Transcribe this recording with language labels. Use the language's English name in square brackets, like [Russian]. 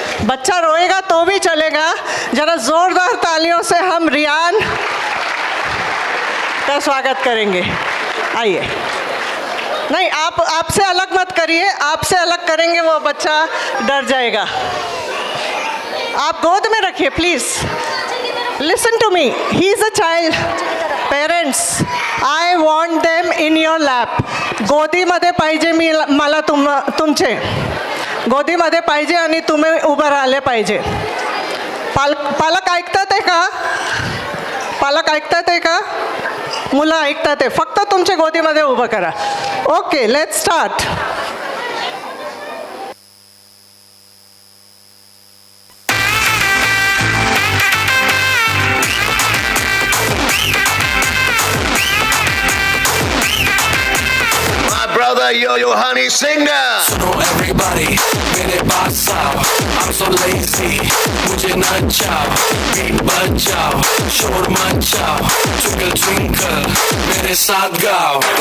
[Hindi] बच्चा रोएगा तो भी चलेगा. ज़रा ज़ोरदार तालियों से हम रियान का स्वागत करेंगे. आइए. नहीं, आपसे अलग मत करिए. आपसे अलग करेंगे वो बच्चा डर जाएगा. आप गोद में रखिए [English] Please. Listen to me, he is a child. Parents, I want them in your lap. [Marathi] गोदीमध्ये पाहिजे मला तुमचे गोदीमध्ये पाहिजे आणि तुम्ही उभं राहिले पाहिजे. पालक ऐकतात आहे का? पालक ऐकतात आहे का? मुलं ऐकतात आहे. फक्त तुमच्या गोदीमध्ये उभं करा. [English] Okay, let's start. Brother, yo, honey, sing now. [Hindi] सुनो everybody, मेरे पास आओ. [English] I'm so lazy, [Hindi] मुझे नचाओ. Beat बजाओ, शोर मचाओ. [English] Twinkle twinkle, [Hindi] मेरे साथ गाओ.